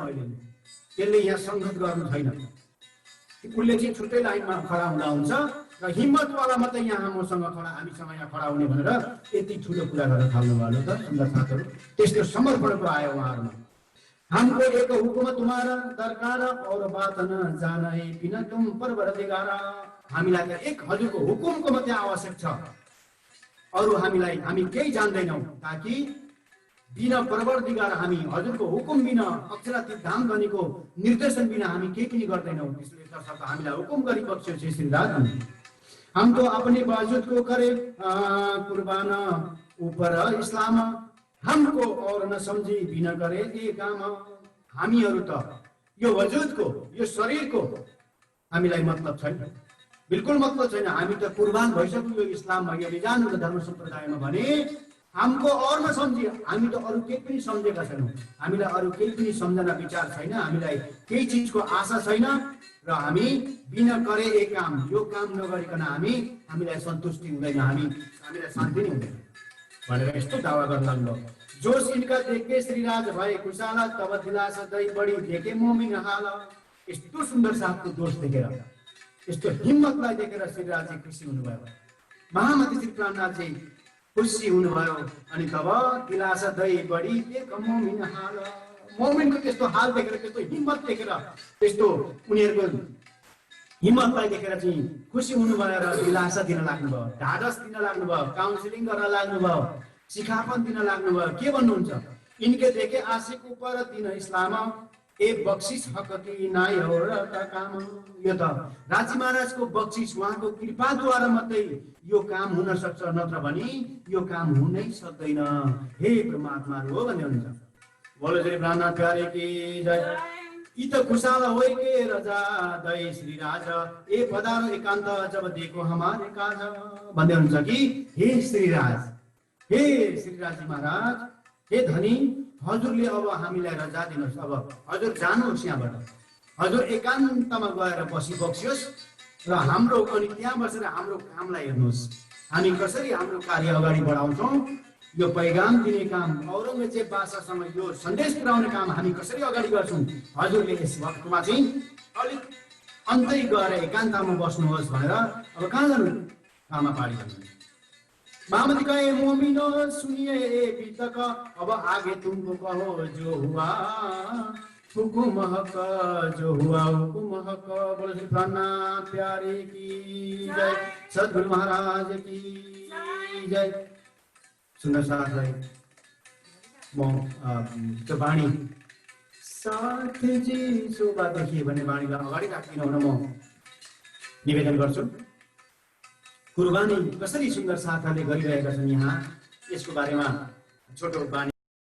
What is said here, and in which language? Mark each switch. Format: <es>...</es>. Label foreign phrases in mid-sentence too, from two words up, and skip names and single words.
<ne>अहिले त्यसले यहाँ संगत गर्नु छैन, उसले चाहिँ छुट्टै लाइनमा खडा हुँदा हुन्छ र हिम्मतवाला मात्रै यहाँ मसँग खडा, हामीसँग यहाँ खडा हुने भनेर यति ठुलो कुरा गर्न थाल्नुभयो। त सुन्दर साथहरू, त्यस्तो समर्पणको आयो उहाँहरूमा।</ne> <hi>हमको एक हुकुम तुम्हारा दरकार और बात न जाने बिना तुम परवरदिगार।</hi> <ne>हामीलाई त एक हजुरको हुकुमको मात्रै आवश्यक छ, अरू हामी केही जान्दैनौँ।</ne> <hi>ताकि बिना परवरदिगार,</hi> <ne>हामी हजुरको हुकुम बिना, अक्षरातीत धाम धनीको निर्देशन बिना हामी केही पनि गर्दैनौँ। त्यसले तर्फ हामीलाई हुकुम गरी बक्स्यो श्री श्रीराज।</ne> <hi>हम तो अपने वजूद को करे कुर्बान, ऊपर इस्लाम, हमको और न समझी बिना करे ये काम।</hi> <ne>हामीहरू त यो वजुदको, यो शरीरको हामीलाई मतलब छैन, बिल्कुल मतलब छैन। हामी त कुर्बान भइसक्यौँ यो इस्लाममा, यो विधान धर्म सम्प्रदायमा। भने</ne> <hi>हमको और न सम्झी,</hi> <ne>हामी त अरू केही पनि सम्झेका छैनौँ, हामीलाई अरू केही पनि सम्झना विचार छैन, हामीलाई केही चिजको आशा छैन। र हामी</ne> <hi>बिना करे एक काम,</hi> <ne>यो काम नगरिकन हामीलाई सन्तुष्टि हुँदैन, हामीलाई शान्ति नै हुँदैन भनेर यस्तो दावा गर्न लाग्नु।</ne> <hi>जोश इनका देखे श्रीराज भए खुशाला, तब दिलासा दई बढी देखे मोमिन हाल।</hi> <ne>यस्तो सुन्दर साथको जोश देखेर, यस्तो हिम्मतलाई देखेर श्रीराज चाहिँ खुसी हुनुभयो, महामती श्री प्राणनाथ चाहिँ खुसी हुनुभयो।</ne> <hi>अनि तब दिलासा दई बढी देख मोमिन हाल,</hi> <ne>मोमिनको त्यस्तो हाल देखेर, त्यस्तो हिम्मत देखेर, त्यस्तो उनीहरूको हिम्मतलाई देखेर चाहिँ खुसी हुनुभयो र दिलासा दिन लाग्नुभयो, ढाडस दिन लाग्नुभयो, काउन्सिलिङ गर्न लाग्नुभयो, सिखापन दिन लाग्नुभयो। के भन्नुहुन्छ,</ne> <hi>इनके देखे आशिक ऊपर दिन इस्लाम, ए बक्सिस हक की नाई हो र काम।</hi> <ne>यो त राजी महाराजको बक्सिस, उहाँको कृपाद्वारा मात्रै यो काम हुन सक्छ, नत्र भने यो काम हुनै सक्दैन। हे परमात्मा हो भन्ने हुन्छ।</ne> <hi>बोलो श्री प्राणनाथ प्यारे की जय। यी त खुशाल होइ के रजा दय श्रीराज, ए पधारो एकान्त जब देखो हमारे काज।</hi> <ne>भन्दै हुन्छ कि हे श्रीराज, हे श्रीराजी महाराज, हे धनी, हजुरले अब हामीलाई रजा दिनुहोस्। अब हजुर जानुहोस् यहाँबाट, हजुर एकान्तमा गएर बसिबक्सियोस् र हाम्रो अनि त्यहाँ बसेर हाम्रो कामलाई हेर्नुहोस्। हामी कसरी हाम्रो कार्य अगाडि बढाउँछौँ, यो पैगाम दिने काम, औरङ्गजेब बादशाहसँग यो सन्देश पुर्याउने काम हामी कसरी अगाडि गर्छौँ। हजुरले यस वक्तमा चाहिँ अलिक अन्तै गएर एकान्तमा बस्नुहोस् भनेर अब कहाँ जानु, आमा पाडी भन्नुहुन्छ।</ne> <hi>महामती कहे मोमिनो सुनिए अभी तक, अब आगे तुमको कहो जो हुआ हुकुम हक, जो हुआ हुकुम हक। बोलो श्री प्राणनाथ प्यारे की जय, सद्गुरु महाराज की जय।</hi> <ne>सुन्दर साथलाई म त्यो बाणी साथजी शोभा देखिए भन्ने बाणीलाई अगाडि राखिदिन हुन म निवेदन गर्छु। कुर्बानी कसरी सुन्दर साथहरूले गरिरहेका छन् यहाँ, यसको बारेमा छोटो बानी।</ne>